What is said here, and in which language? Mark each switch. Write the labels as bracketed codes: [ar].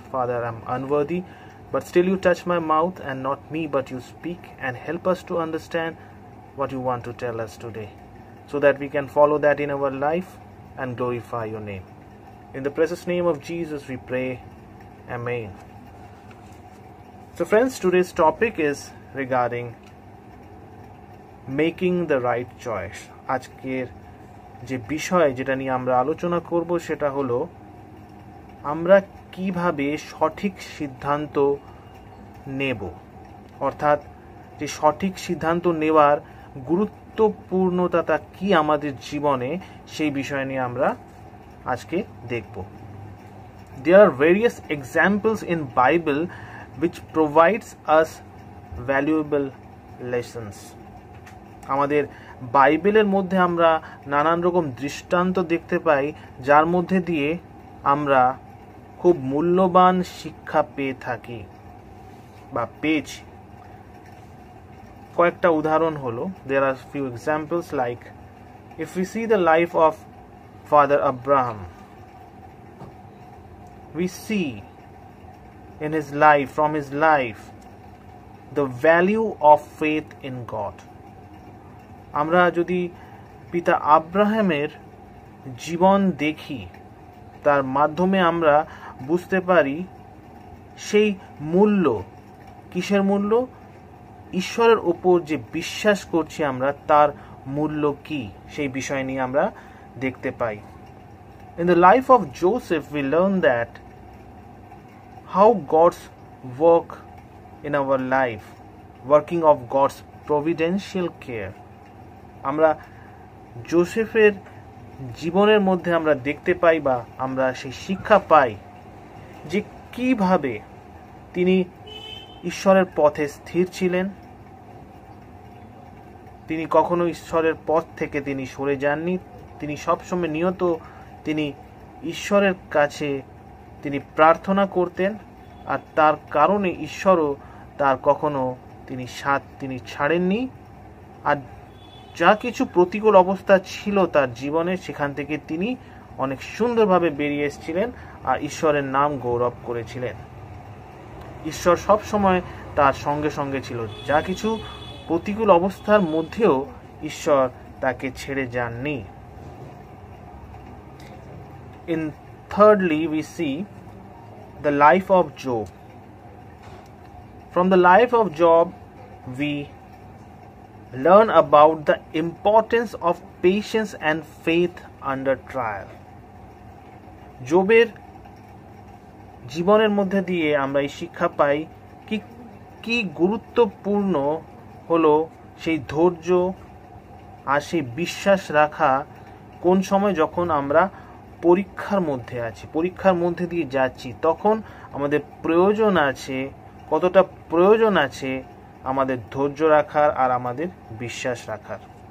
[en] Father, I am unworthy, but still you touch my mouth, and not me, but you speak and help us to understand what you want to tell us today, so that we can follow that in our life and glorify your name. In the precious name of Jesus we pray. Amen. So friends, today's topic is regarding making the right choice. [bn] আজকের যে বিষয় যেটা নিয়ে আমরা আলোচনা করব সেটা হলো আমরা কিভাবে সঠিক সিদ্ধান্ত নেব, অর্থাৎ যে সঠিক সিদ্ধান্ত নেওয়ার গুরুত্বপূর্ণতা কি আমাদের জীবনে, সেই বিষয় নিয়ে আমরা আজকে দেখব। [en] There are various examples in Bible which provides us valuable lessons. [bn] আমাদের বাইবেলের মধ্যে আমরা নানান রকম দৃষ্টান্ত দেখতে পাই, যার মধ্যে দিয়ে আমরা খুব মূল্যবান শিক্ষা পেয়ে থাকি বা পেয়েছি। কয়েকটা উদাহরণ হলো, [en] there are few examples like if we see the life of Father Abraham, we see in his life, from his life, the value of faith in God. [bn] আমরা যদি পিতা আব্রাহামের জীবন দেখি, তার মাধ্যমে আমরা বুঝতে পারি সেই মূল্য, কিসের মূল্য? ঈশ্বরের উপর যে বিশ্বাস করছি আমরা, তার মূল্য কি, সেই বিষয় নিয়ে আমরা দেখতে পাই। [en] In the life of Joseph we learn that how God's work in our life, working of God's providential care. [bn] আমরা যোসেফের জীবনের মধ্যে আমরা দেখতে পাই বা আমরা সেই শিক্ষা পাই যে কিভাবে তিনি ঈশ্বরের পথে স্থির ছিলেন, তিনি কখনো ঈশ্বরের পথ থেকে তিনি সরে যাননি, তিনি সবসময় নিয়ত তিনি ঈশ্বরের কাছে তিনি প্রার্থনা করতেন, আর তার কারণে ঈশ্বরও তার কখনো তিনি ছাড়েননি। আর যা কিছু প্রতিকূল অবস্থা ছিল তার জীবনে, সেখান থেকে তিনি অনেক সুন্দরভাবে বেরিয়ে এসেছিলেন আর ঈশ্বরের নাম গৌরব করেছিলেন। ঈশ্বর সব সময় তার সঙ্গে সঙ্গে ছিল, যা কিছু প্রতিকূল অবস্থার মধ্যেও ঈশ্বর তাকে ছেড়ে যাননি। [en] In thirdly, we see the life of Job. From the life of Job, we learn about the importance of patience and faith under trial. [bn] জবের জীবনের মধ্যে দিয়ে আমরা এই শিক্ষা পাই কি গুরুত্বপূর্ণ হলো সেই ধৈর্য আর সেই বিশ্বাস রাখা কোন সময় যখন আমরা পরীক্ষার মধ্যে আছি, পরীক্ষার মধ্যে দিয়ে যাচ্ছি, তখন আমাদের প্রয়োজন আছে, কতটা প্রয়োজন আছে আমাদের ধৈর্য রাখার আর আমাদের বিশ্বাস রাখার।